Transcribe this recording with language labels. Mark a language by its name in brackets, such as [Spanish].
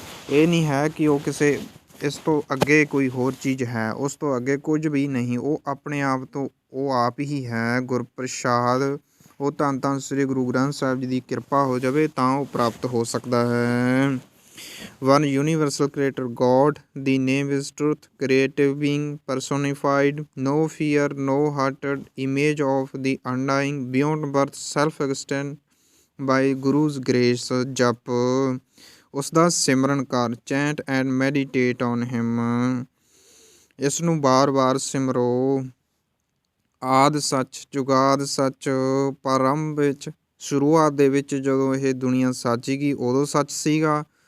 [Punjabi] ਇਹ ਨਹੀਂ ਹੈ ਕਿ ਉਹ ਕਿਸੇ ਇਸ ਤੋਂ ਅੱਗੇ ਕੋਈ ਹੋਰ ਚੀਜ਼ ਹੈ, ਉਸ ਤੋਂ ਅੱਗੇ ਕੁਝ ਵੀ ਨਹੀਂ। ਉਹ ਆਪਣੇ ਆਪ ਤੋਂ ਉਹ ਆਪ ਹੀ ਹੈ। ਗੁਰ ਪ੍ਰਸਾਦ ਉਹ ਧੰਨ ਧੰਨ ਸ੍ਰੀ ਗੁਰੂ ਗ੍ਰੰਥ ਸਾਹਿਬ ਜੀ ਦੀ ਕਿਰਪਾ ਹੋ ਜਾਵੇ ਤਾਂ ਉਹ ਪ੍ਰਾਪਤ ਹੋ ਸਕਦਾ ਹੈ। [English] One universal creator God, the name is truth, creative being personified, no fear, no hearted image of the undying, beyond birth, self-existent by Guru's grace। [Punjabi] ਜਪ ਉਸ ਦਾ ਸਿਮਰਨ ਕਰ, [English] Chant and meditate on him. [Punjabi] ਇਸ ਨੂੰ ਬਾਰ-ਬਾਰ ਸਿਮਰੋ। ਆਦ ਸੱਚ ਜੁਗਾਦ ਸੱਚ ਪ੍ਰਾਰੰਭ ਵਿੱਚ, ਸ਼ੁਰੂਆਤ ਦੇ ਵਿੱਚ ਜਦੋਂ ਇਹ ਦੁਨੀਆ ਸਾਜੀਗੀ ਉਦੋਂ ਸੱਚ ਸੀਗਾ।